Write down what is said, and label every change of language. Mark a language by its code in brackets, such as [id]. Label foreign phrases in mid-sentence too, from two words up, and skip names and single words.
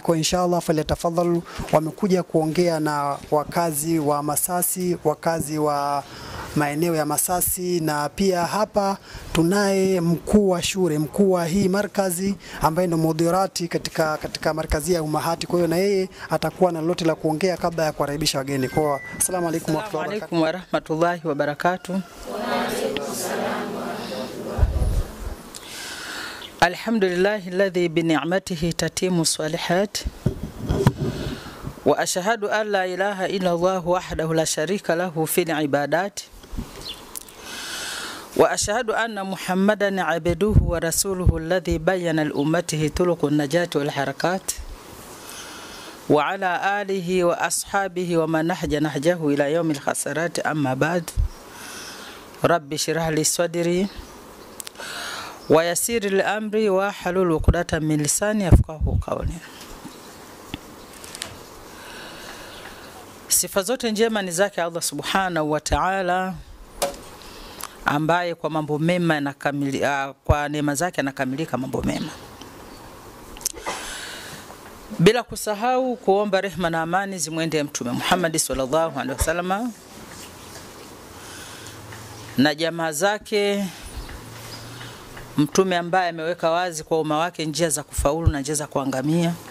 [sw] Kwa [ar] إن شاء الله فليتفضلوا, [sw] wamekuja kuongea na wakazi wa Masasi, wakazi wa maeneo ya Masasi, na pia hapa tunaye mkuu wa shule, mkuu wa hii markazi ambaye ndio mudirati katika markazi ya Ummahati. Kwa hiyo na yeye atakuwa na lolote la kuongea kabla ya kukaribisha wageni. [ar] Kwa السلام عليكم ورحمة الله وبركاته. الحمد لله الذي بنعمته تتم الصالحات. وأشهد أن لا إله إلا الله وحده لا شريك له في العبادات. وأشهد أن محمدا عبده ورسوله الذي بين لأمته طرق النجاة والحركات. وعلى آله وأصحابه ومن نهج نهجه إلى يوم الخسارات، أما بعد. رب اشرح لي صدري ويسر لي أمري واحلل عقدة من لساني يفقهوا قولي. [sw] Sifa zote njema ni zake [ar] الله سبحانه وتعالى, [sw] ambaye kwa mambo mema yanakamilika, kwa neema zake yanakamilika mambo mema. Bila kusahau kuomba rehema na amani zimwendee Mtume Muhammad [ar] صلى الله عليه وسلم [sw] na jamaa zake, mtume ambaye ameweka wazi kwa umma wake njia za kufaulu na njia za kuangamia.